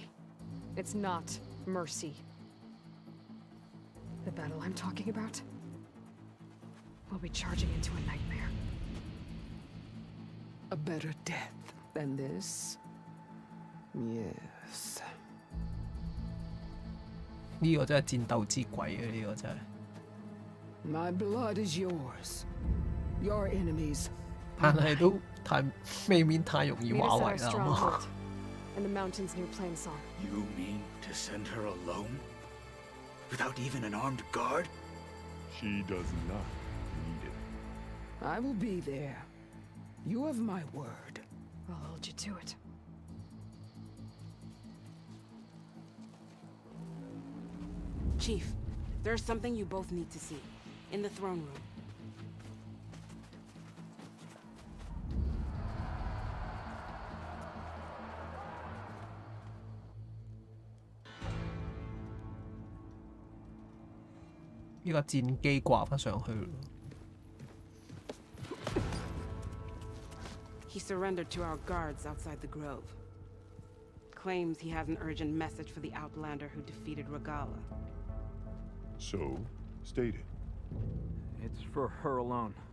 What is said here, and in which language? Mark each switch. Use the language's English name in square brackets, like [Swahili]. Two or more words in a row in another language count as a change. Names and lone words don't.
[English] It's not mercy. The battle I'm talking about will be charging into a nightmare. A better death than this? Yes. [Cantonese] 呢個真係戰鬥之鬼啊！呢個真係。 [English] My blood is yours. Your enemies. [Cantonese] 但係都太未免太容易 [English] Meet [Cantonese] 話 [English] us at [Cantonese] 為 [English] our [Cantonese] 啦，好嘛？ [English] stronghold in the mountains near Plainsong. You mean to send her alone? Without even an armed guard? She does not need it. I will be there. You have my word. I'll hold you to it. Chief, there's something you both need to see. In the throne room. [Cantonese] " 呢個戰機掛翻上去咯。 [English] He surrendered to our guards outside the grove. Claims he has an urgent message for the Outlander who defeated Regala. So, state it. It's for her alone.